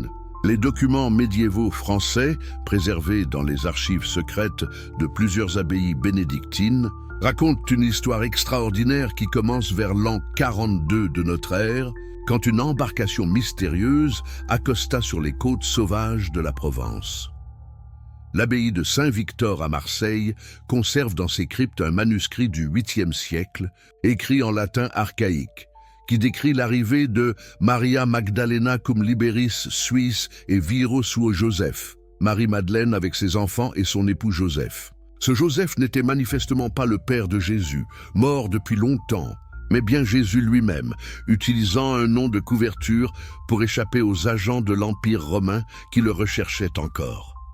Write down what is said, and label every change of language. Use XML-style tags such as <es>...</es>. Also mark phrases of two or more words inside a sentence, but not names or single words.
<fr>Les documents médiévaux français, préservés dans les archives secrètes de plusieurs abbayes bénédictines, racontent une histoire extraordinaire qui commence vers l'an 42 de notre ère, quand une embarcation mystérieuse accosta sur les côtes sauvages de la Provence. L'abbaye de Saint-Victor à Marseille conserve dans ses cryptes un manuscrit du 8e siècle, écrit en latin archaïque, qui décrit l'arrivée de</fr> <la>Maria Magdalena cum liberis suis et viro suo Joseph,</la> <fr>Marie-Madeleine avec ses enfants et son époux Joseph. Ce Joseph n'était manifestement pas le père de Jésus, mort depuis longtemps, mais bien Jésus lui-même, utilisant un nom de couverture pour échapper aux agents de l'Empire romain qui le recherchaient encore.</fr>